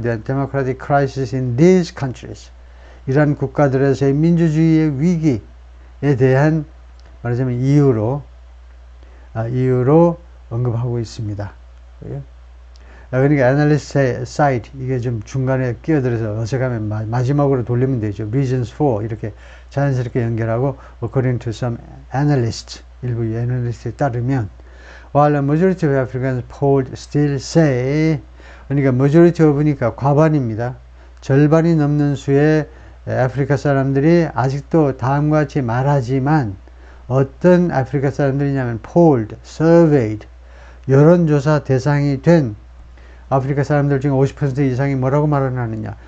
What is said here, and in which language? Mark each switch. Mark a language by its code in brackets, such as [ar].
[en] The democratic crisis in these countries. [ko] 이러한 국가들에서의 민주주의의 위기에 대한 말하자면 이유로 언급하고 있습니다. 그러니까 [en] analyst side [ko] 이게 좀 중간에 끼어들어서 어색하면 마지막으로 돌리면 되죠. [en] reasons for [ko] 이렇게 자연스럽게 연결하고 [en] according to some analysts [ko] 일부 애널리스트에 따르면 [en] while a majority of Africans polled still say [ko] 그러니까 [en] majority of니까 [ko] 과반입니다. 절반이 넘는 수의 아프리카 사람들이 아직도 다음과 같이 말하지만 어떤 아프리카 사람들이냐면 polled, surveyed, 여론조사 대상이 된 아프리카 사람들 중에 50% 이상이 뭐라고 말을 하느냐.